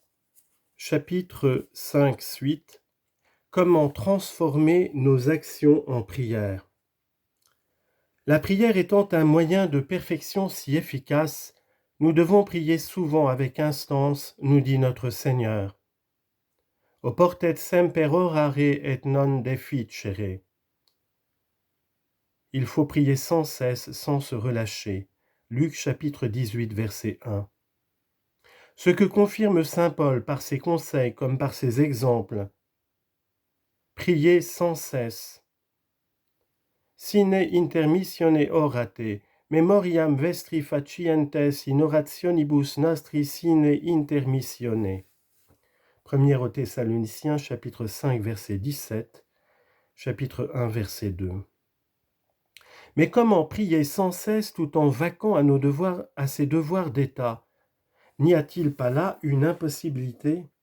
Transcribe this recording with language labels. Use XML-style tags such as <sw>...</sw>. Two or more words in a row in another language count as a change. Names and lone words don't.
<fr>Chapitre 5, suite. Comment transformer nos actions en prière. La prière étant un moyen de perfection si efficace, nous devons prier souvent avec instance, nous dit notre Seigneur.</fr> <la>Oportet semper orare et non deficere.</la> <fr>Il faut prier sans cesse, sans se relâcher. Luc chapitre 18, verset 1. Ce que confirme saint Paul par ses conseils comme par ses exemples. Priez sans cesse.</fr> <la>Sine intermissione orate, memoriam vestri facientes in orationibus nostri sine intermissione.</la> <fr>1 aux Thessaloniciens, chapitre 5, verset 17, chapitre 1, verset 2. Mais comment prier sans cesse tout en vaquant à ses devoirs d'État? N'y a-t-il pas là une impossibilité?</fr>